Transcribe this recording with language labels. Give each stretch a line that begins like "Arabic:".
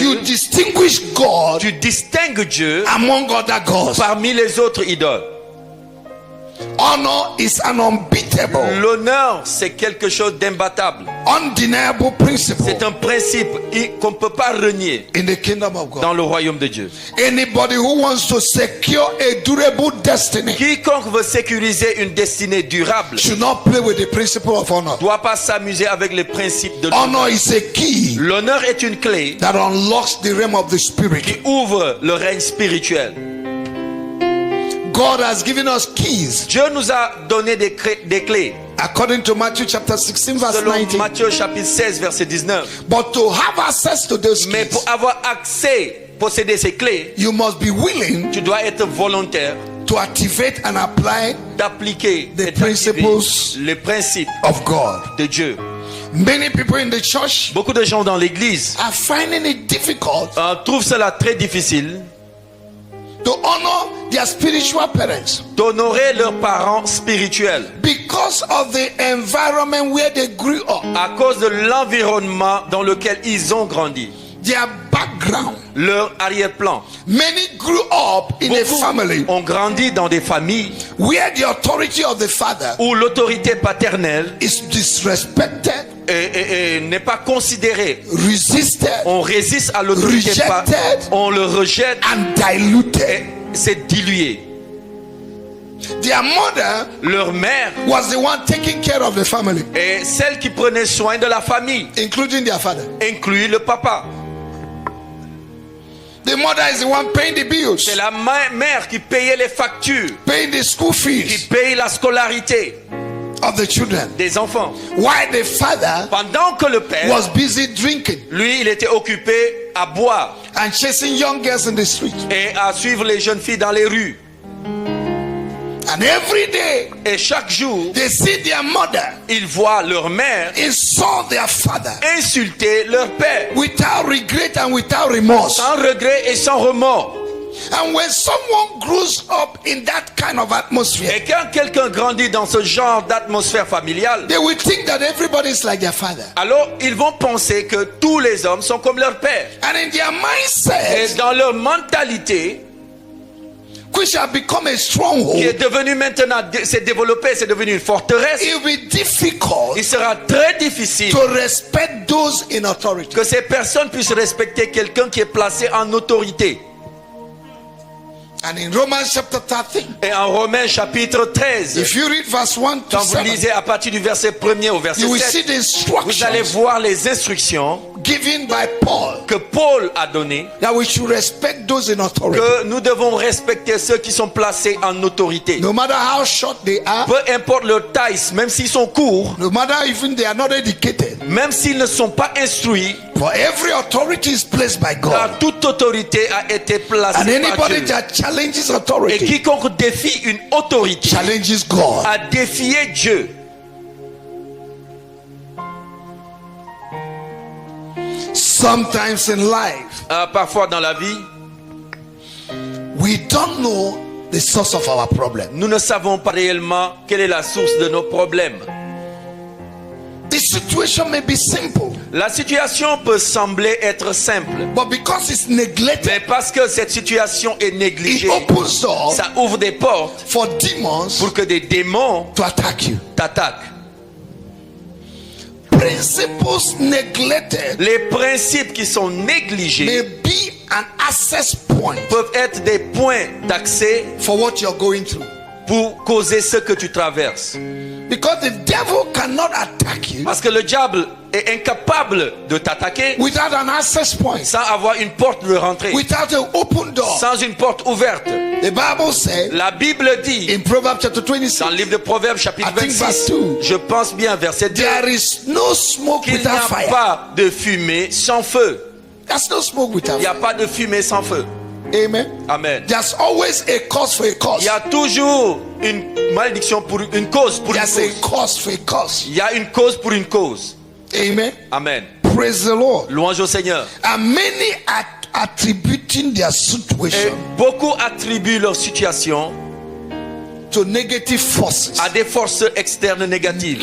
English: you distinguish God
French: tu distingues Dieu
English: among other gods.
French: parmi les autres idoles.
English: Honor is an unbeatable,
French: L'honneur, c'est quelque chose d'imbattable.
English: undeniable principle
French: C'est un principe qu'on ne peut pas renier
English: in the kingdom of God.
French: dans le royaume de Dieu.
English: Anybody who wants to secure a durable destiny
French: Quiconque veut sécuriser une destinée durable
English: should not play with the principle of honor.
French: ne doit pas s'amuser avec les principes de l'honneur.
English: Honor is a key
French: L'honneur est une clé
English: that unlocks the realm of the spirit.
French: qui ouvre le règne spirituel.
English: God has given us keys.
French: Dieu nous a donné des clés.
English: According to Matthew chapter 16 verse
French: Selon
English: 19.
French: Matthieu chapitre 16 verset 19.
English: But to have access to those
French: Mais
English: keys,
French: pour avoir accès, posséder ces clés,
English: you must be willing
French: tu dois être volontaire
English: to activate and apply
French: d'appliquer
English: The
French: et d'activer
English: principles
French: les principes
English: of God.
French: de Dieu.
English: Many people in the church
French: Beaucoup de gens dans l'église
English: are finding it difficult
French: trouvent cela très difficile
English: to honor their spiritual parents
French: d'honorer leurs parents spirituels
English: because of the environment where they grew up,
French: à cause de l'environnement dans lequel ils ont grandi,
English: their background.
French: leur arrière-plan.
English: Many grew up in a
French: Beaucoup
English: family
French: ont grandi dans des familles
English: where the authority of the father
French: où l'autorité paternelle
English: is disrespected,
French: n'est pas considérée.
English: resisted,
French: On résiste à l'autorité,
English: Rejected.
French: on le rejette
English: and diluted.
French: et c'est dilué.
English: Their mother
French: Leur mère
English: was the one taking care of the family,
French: est celle qui prenait soin de la famille,
English: including their father.
French: inclus le papa.
English: The mother is the one paying the bills,
French: C'est la mère qui payait les factures,
English: paying the school
French: qui
English: fees
French: paye la scolarité
English: of the children,
French: des enfants.
English: while the father
French: Pendant que le père,
English: was busy drinking
French: lui, il était occupé à boire
English: and chasing young girls in the street.
French: et à suivre les jeunes filles dans les rues.
English: And every day
French: Et chaque jour,
English: they see their mother
French: ils voient leur mère
English: insult their father
French: insulter leur père
English: without regret and without remorse.
French: sans regret et sans remords.
English: And when someone grows up in that kind of atmosphere,
French: Et quand quelqu'un grandit dans ce genre d'atmosphère familiale,
English: they will think that everybody is like their father.
French: alors ils vont penser que tous les hommes sont comme leur père.
English: And in their
French: Et
English: mindset,
French: dans leur mentalité,
English: which have become a
French: qui est
English: stronghold,
French: devenue maintenant, s'est développée, c'est devenu une forteresse,
English: it will be difficult
French: il sera très difficile
English: to respect those in authority.
French: que ces personnes puissent respecter quelqu'un qui est placé en autorité.
English: And in Romans chapter 13,
French: Et en Romains chapitre 13,
English: if you read verse 1 to
French: quand vous
English: 7,
French: lisez à partir du verset 1er au verset
English: you will see
French: 7,
English: the
French: vous allez
English: instructions
French: voir les instructions
English: given by Paul
French: que Paul a données,
English: that we should respect those in authority.
French: que nous devons respecter ceux qui sont placés en autorité.
English: No matter how short they are,
French: Peu importe leur taille, même s'ils sont courts,
English: no matter even they are not educated,
French: même s'ils ne sont pas instruits,
English: for every authority is placed by
French: car
English: God.
French: toute autorité a été
English: And
French: placée par
English: anybody
French: Dieu.
English: that challenges
French: Et
English: authority
French: quiconque défie une autorité
English: challenges God.
French: a défié Dieu.
English: Sometimes in life,
French: Parfois dans la vie,
English: we don't know the source of our problem.
French: nous ne savons pas réellement quelle est la source de nos problèmes.
English: The situation may be simple,
French: La situation peut sembler être simple,
English: but because it's
French: mais
English: neglected,
French: parce que cette situation est
English: it
French: négligée,
English: opens doors
French: ça ouvre des portes
English: for demons
French: pour que des démons
English: to attack you.
French: t'attaquent.
English: Principles neglected
French: Les principes qui sont négligés
English: may be an access point
French: peuvent être des points d'accès
English: for what you're going through.
French: pour causer ce que tu traverses.
English: Because the devil cannot attack you
French: Parce que le diable est incapable de t'attaquer
English: without an access point,
French: sans avoir une porte de rentrée,
English: without an open door.
French: sans une porte ouverte.
English: The Bible said
French: La Bible dit
English: in Proverbs chapter 26,
French: dans le livre de Proverbes chapitre
English: I think verse
French: 26,
English: 2,
French: je pense bien verset 2,
English: there is no smoke
French: qu'il n'y
English: without
French: a
English: fire.
French: pas de fumée sans feu.
English: There's no smoke without
French: Il n'y a
English: fire.
French: pas de fumée sans feu.
English: Amen.
French: Amen.
English: There's always a cause for a cause.
French: Il y a toujours une malédiction pour une cause. Pour une
English: There's a cause. cause for a cause.
French: Il y a une cause pour une cause.
English: Amen.
French: Amen.
English: Praise the Lord.
French: Louange au Seigneur.
English: And many are attributing their
French: Et
English: situation
French: beaucoup attribuent leur situation
English: to negative forces,
French: à des forces externes négatives,